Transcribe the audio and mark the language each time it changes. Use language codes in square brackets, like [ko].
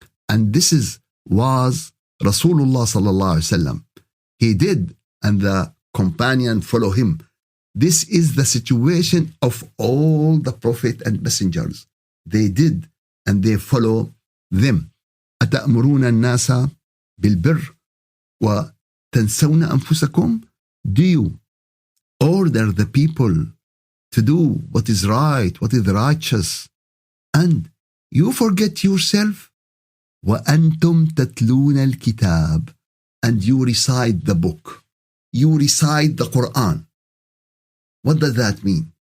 [en] And this was Rasulullah sallallahu alaihi wasallam. He did, and the companion follow him. This is the situation of all the prophet and messengers. They did, and they follow them. [ar] أتأمرون الناس بالبر وتنسون أنفسكم? [en] Do you order the people to do what is right, what is righteous, and you forget yourself. [ar] وأنتم تتلون الكتاب, [en] and you recite the book. You recite the Quran. What does that mean?